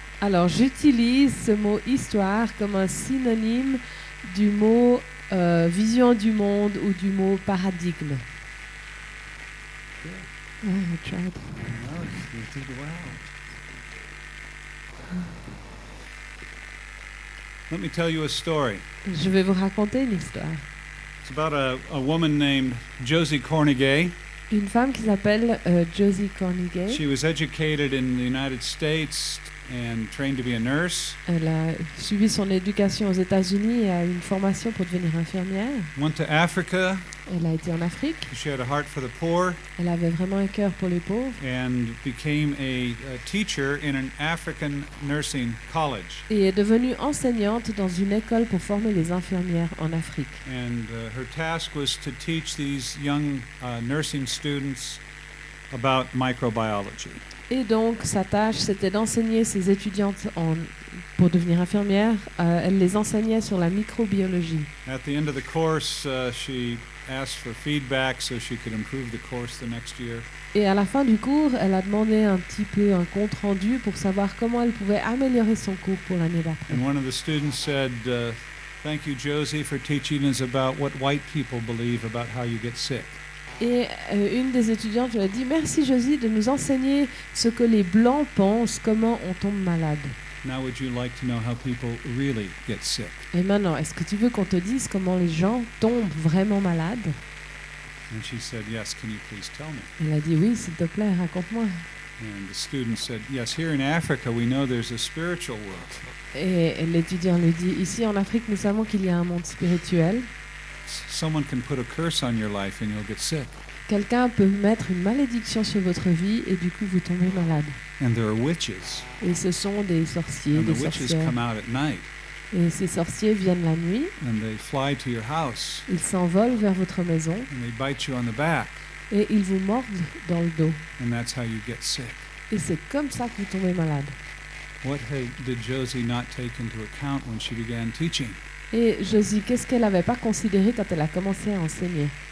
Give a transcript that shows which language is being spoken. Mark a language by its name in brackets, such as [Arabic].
[French] Alors, j'utilise ce mot histoire comme un synonyme du mot vision du monde ou du mot paradigme. [English] I tried. No, you did well. Let me tell you a story. [French] Je vais vous raconter une histoire. [English] It's about a woman named Josie Cornegay. [French] Une femme qui s'appelle Josie Cornegay. [English] She was educated in the United States and trained to be a nurse. [French] Elle a suivi son éducation aux États-Unis et a eu une formation pour devenir infirmière. [English] Went to Africa. [French] Elle a été en Afrique. [English] She had a heart for the poor. [French] Elle avait vraiment un cœur pour les pauvres. [English] And became a teacher in an African nursing college. [French] Et est devenue enseignante dans une école pour former les infirmières en Afrique. [English] And her task was to teach these young nursing students about microbiology. [French] Et donc, sa tâche, c'était d'enseigner ses étudiantes pour devenir infirmières. Elle les enseignait sur la microbiologie. [English] At the end of the course, she asked for feedback so she could improve the course the next year. [French] Et à la fin du cours, elle a demandé un petit peu un compte-rendu pour savoir comment elle pouvait améliorer son cours pour l'année d'après. [English] And one of the students said, "Thank you, Josie, for teaching us about what white people believe about how you get sick." [French] Et une des étudiantes lui a dit « Merci Josie de nous enseigner ce que les Blancs pensent, comment on tombe malade. [English] Now would you like to know how people really get sick?" [French] Et maintenant, est-ce que tu veux qu'on te dise comment les gens tombent vraiment malades ?» [English] And she said, "Yes, can you please tell me?" [French] Elle a dit « Oui, s'il te plaît, raconte-moi. » [English] And the student said, "Yes, here in Africa we know there's a spiritual world. [French] Et l'étudiant lui dit « Ici en Afrique, nous savons qu'il y a un monde spirituel. [English] Someone can put a curse on your life and you'll get sick. [French] Quelqu'un peut mettre une malédiction sur votre vie et du coup vous tombez malade. [English] And there are witches. [French] Et ce sont des sorciers, [English] And [French] des [English] the witches [French] sorcières. [English] come out at night [French] Et ces sorciers viennent la nuit, [English] and they fly to your house [French] ils s'envolent vers votre maison [English] and they bite you on the back, [French] et ils vous mordent dans le dos. [English] and that's how you get sick. [French] Et c'est comme ça que vous tombez malade. [English] What did Josie not take into account when she began teaching? [French] Et Josie, qu'est-ce qu'elle n'avait pas considéré quand elle a commencé à enseigner?